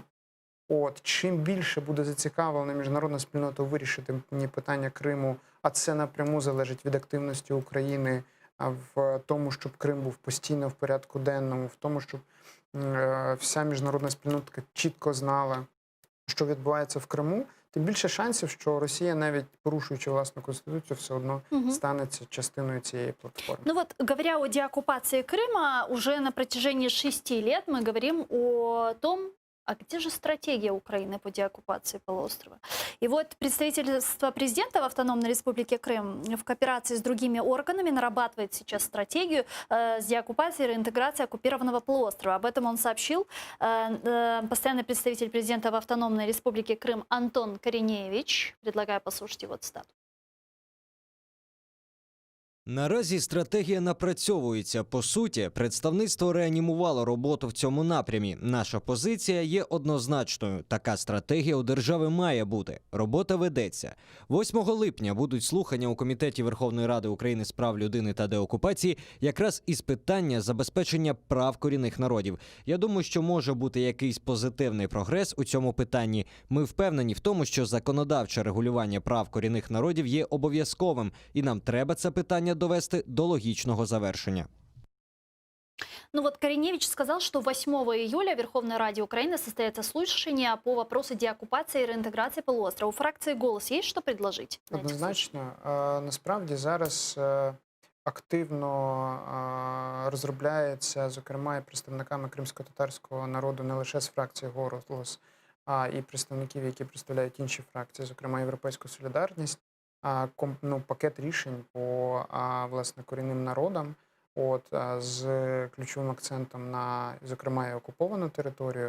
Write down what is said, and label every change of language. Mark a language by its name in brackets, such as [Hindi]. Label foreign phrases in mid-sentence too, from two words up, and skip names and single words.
[Ukrainian] чим більше буде зацікавлена міжнародна спільнота вирішити питання Криму, а це напряму залежить від активності України в тому, щоб Крим був постійно в порядку денному, в тому, щоб вся міжнародна спільнота чітко знала, що відбувається в Криму, тим більше шансів, що Росія, навіть порушуючи власну конституцію, все одно Мгм. станеться частиною цієї платформи. [Russian] Ну вот, говоря о деоккупации Крыма, уже на протяжении 6 лет мы говорим о том, а где же стратегия Украины по деоккупации полуострова? И вот представительство президента в Автономной Республике Крым в кооперации с другими органами нарабатывает сейчас стратегию с деоккупацией и реинтеграцией оккупированного полуострова. Об этом он сообщил постоянный представитель президента в Автономной Республике Крым Антон Кореневич. Предлагаю послушать его цитату. [Ukrainian] Наразі стратегія напрацьовується. По суті, представництво реанімувало роботу в цьому напрямі. Наша позиція є однозначною. Така стратегія у держави має бути. Робота ведеться. 8 липня будуть слухання у Комітеті Верховної Ради України з прав людини та деокупації якраз із питання забезпечення прав корінних народів. Я думаю, що може бути якийсь позитивний прогрес у цьому питанні. Ми впевнені в тому, що законодавче регулювання прав корінних народів є обов'язковим, і нам треба це питання довести до логічного завершення. [Russian] Ну вот Кореневич сказал, что 8 июля в Верховной Раде Украины состоятся слушания по вопросу деоккупации и реинтеграции полуострова. У фракции «Голос» есть что предложить? на этих [Ukrainian] Однозначно. Насправді зараз активно розробляється, зокрема, і представниками кримсько-татарського народу не лише з фракції «Голос», а і представників, які представляють інші фракції, зокрема «Європейську солідарність», пакет рішень по власне корінним народам, з ключовим акцентом на, зокрема, і окуповану територію.